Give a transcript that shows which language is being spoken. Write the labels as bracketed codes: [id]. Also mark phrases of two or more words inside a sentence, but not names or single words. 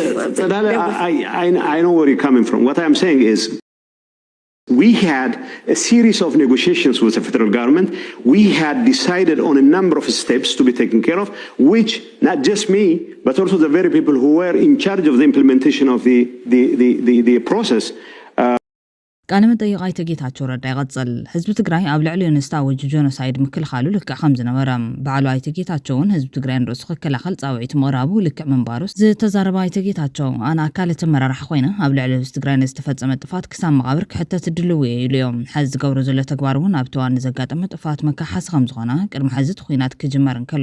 [en] I know where you're coming from. What I'm saying is, we had a series of negotiations with the federal government. We had decided on a number of steps to be taken care of, which not just me, but also the very people who were in charge of the implementation of the process. [ti] ቃለ መጠይቕ ኣይተ ጌታቸው ረዳ ይቐጽል ህዝቢ ትግራይ ኣብ ልዕሊኡ ንዝታወጀ ጆኖሳይድ ምክልኻሉ ልክዕ ከም ዝነበረ በዓሉ ኣይተ ጌታቸውን ህዝቢ ትግራይ ንርእሱ ክከላኸል ጻውዒት ምቕራቡ ልክዕ ምንባሩ ዝተዛረበ ኣይተ ጌታቸው ኣነ ኣካል እቲ መራራሕ ኮይነ ኣብ ልዕሊ ህዝቢ ትግራይ ንዝተፈጸመ ጥፋት ክሳብ መቓብር ክሕተት ድልው እየ ኢሉ እዮም ሕዚ ዝገብሮ ዘሎ ተግባር እውን ኣብ ተዋን ዘጋጠመ ጥፋት መካሓሲ ከም ዝኾነ ቅድሚ ሕዚ እቲ ኩናት ክጅመር እንከሎ